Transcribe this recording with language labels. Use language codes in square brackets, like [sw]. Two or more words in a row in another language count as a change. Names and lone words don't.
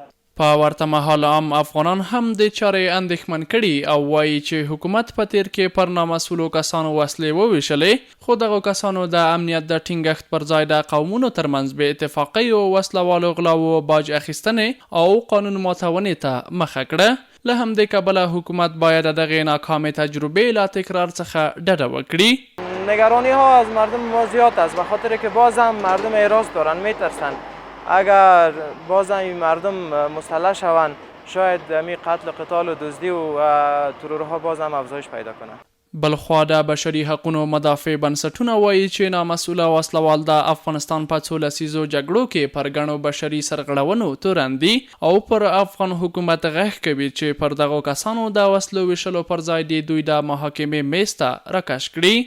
[ps] په ورته مهال عام افغانان هم د چارې اندېښمن کړي او وایي چې حکومت په تیر کې پر نامسؤلو کسانو وسلې وویشلې، خو دغو کسانو د امنیت د ټینګښت پر ځای د قومونو ترمنځ بې اتفاقیو، وسلوالو غلاو، باج اخیستنې او قانون ماتونې ته مخه کړه. له همدې کبله حکومت باید د دغې ناکامې تجربې له تکرار څخه ډډه وکړي. [fa] نگرانی ها از مردم ما زیاد است، به خاطر که باز هم مردم اعراض دارن، میترسن اگر باز هم مردم مسلح شوند شاید می قتل، قتال و دزدی و ترورها باز هم افزایش پیدا کنند. [ps] بلخوا د بشري حقونو مدافع بنسټونه وایي چې نامسؤله وسلوال د افغانستان په څو لسیزو جګړو کې پر ګڼو بشري سرغړونو تورن دي او پر افغان حکومت غږ کوي چې پر دغو کسانو د وسلو ویشلو پر ځای د دوی د محاکمې میز ته راکش کړي.